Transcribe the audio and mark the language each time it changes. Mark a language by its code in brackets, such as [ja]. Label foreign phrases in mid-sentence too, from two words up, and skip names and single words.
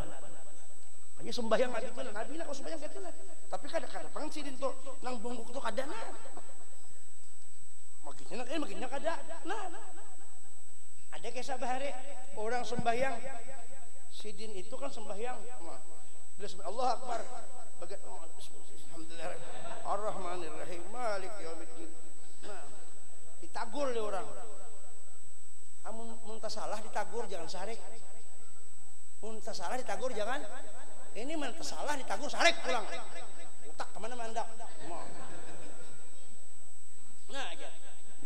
[bjn] Hanya sembahyang Nabi itu, Nabi lah kalau sembahyang gitu lah. Tapi kadang-kadang pangsidin tuh, nang bungkuk tuh kada nah. Makinnya kada. Nah. Ada kisah bahari orang sembahyang. Sidin itu kan sembahyang. [ar] الله أكبر. الحمد لله. الرحمن الرحيم. مالك يوم الدين. [bjn] Nah, ditagur oleh orang. Mun salah ditagur jangan sarik. Mun salah ditagur jangan. Ini mun salah ditagur sarik pulang. Utak kemana mandak. Nah, aja.